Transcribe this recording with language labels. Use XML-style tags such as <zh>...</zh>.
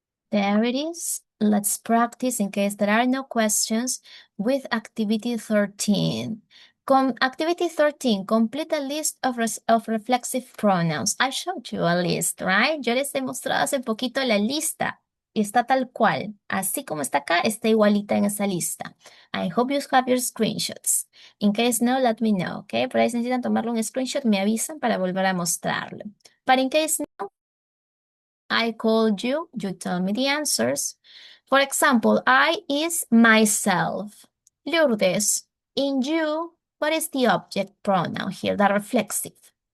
<en>There it is. Let's practice in case there are no questions with activity 13. Activity 13, complete a list of reflexive pronouns. I showed you a list, right?</en> <es>Yo les he mostrado hace poquito la lista y está tal cual. Así como está acá, está igualita en esa lista.</es> <en>I hope you have your screenshots. In case no, let me know, okay?</en> <es>Por ahí si necesitan tomarle un screenshot, me avisan para volver a mostrarlo.</es> <en>But in case no, I called you, you tell me the answers. For example, I is myself. Lourdes, in you, what is the object pronoun here, the reflexive?</en>